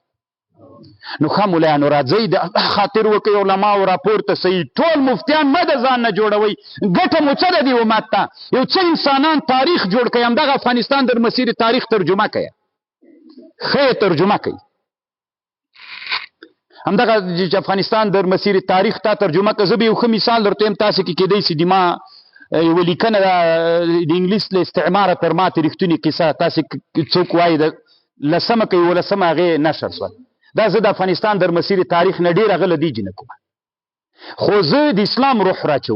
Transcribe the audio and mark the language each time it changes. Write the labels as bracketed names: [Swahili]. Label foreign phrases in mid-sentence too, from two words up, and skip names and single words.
[Pashto] نو ښه ملایانو راځئ د الله خاطر وکئ، علماو راپورته صحیح، ټول مفتیان مه د ځان نه جوړوئ، ګټه مو څه ده دې امت ته؟ یو څه انسانان تاریخ جوړ کئ، همدغه افغانستان در مسیر تاریخ ترجمه کئ، ښه یې ترجمه کئ. همدغه چې افغانستان در مسیر تاریخ تا ترجمه که. زه به یو ښه مثال درته وایم، تاسې کې کېدی سي د ما یوه لیکنه ده د انګلیس له استعماره تر ماتې رښتونې قصه، تاسې څوک وایي د 10مه که 11مه هغې نشر شول. دا زه د افغانستان در مسیر تاریخ نه ډېر هغه له دې جنه کوم، خو زه د اسلام روح راچوم.